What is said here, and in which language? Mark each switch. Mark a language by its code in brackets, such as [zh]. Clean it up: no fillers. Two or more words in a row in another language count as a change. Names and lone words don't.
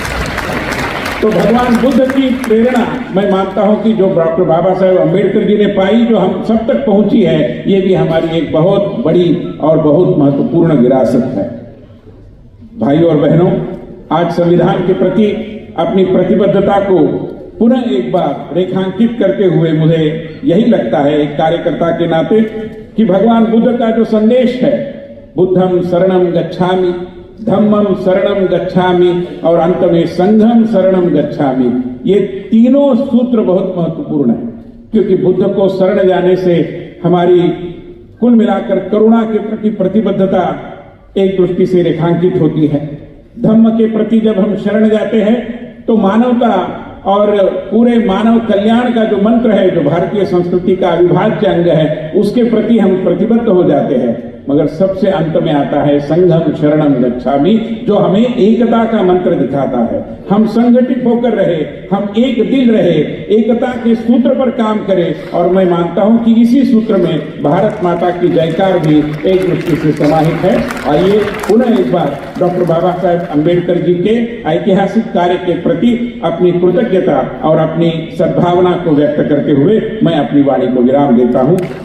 [hi] तो भगवान बुद्ध की प्रेरणा मैं मानता हूं कि जो डॉक्टर बाबा साहेब अंबेडकर जी ने पाई, जो हम सब तक पहुंची है, ये भी हमारी एक बहुत बड़ी और बहुत महत्वपूर्ण विरासत है। भाइयों और बहनों, आज संविधान के प्रति अपनी प्रतिबद्धता को पुनः एक बार रेखांकित करते हुए मुझे यही लगता है एक कार्यकर्ता के नाते कि भगवान बुद्ध का जो संदेश है, [pi] बुद्धम शरणम गच्छामि, धम्मम शरणम गच्छामि और अंत में संघम शरणम गच्छामि, [hi] ये तीनों सूत्र बहुत महत्वपूर्ण है। क्योंकि बुद्ध को शरण जाने से हमारी कुल मिलाकर करुणा के प्रति प्रतिबद्धता एक दृष्टि से रेखांकित होती है। धम्म के प्रति जब हम शरण जाते हैं तो मानवता और पूरे मानव कल्याण का जो मंत्र है, जो भारतीय संस्कृति का अविभाज्य अंग है, उसके प्रति हम प्रतिबद्ध हो जाते हैं। मगर सबसे अंत में आता है [pi] संघम शरणम गच्छामि, [hi] जो हमें एकता का मंत्र दिखाता है। हम संगठित होकर रहे, हम एक दिल रहे, एकता के सूत्र पर काम करें। और मैं मानता हूं कि इसी सूत्र में भारत माता की जयकार भी एक दृष्टि से समाहित है। आइए पुनः एक बार डॉक्टर बाबा साहेब अंबेडकर जी के ऐतिहासिक कार्य के प्रति अपनी कृतज्ञता और अपनी सद्भावना को व्यक्त करते हुए मैं अपनी वाणी को विराम देता हूं।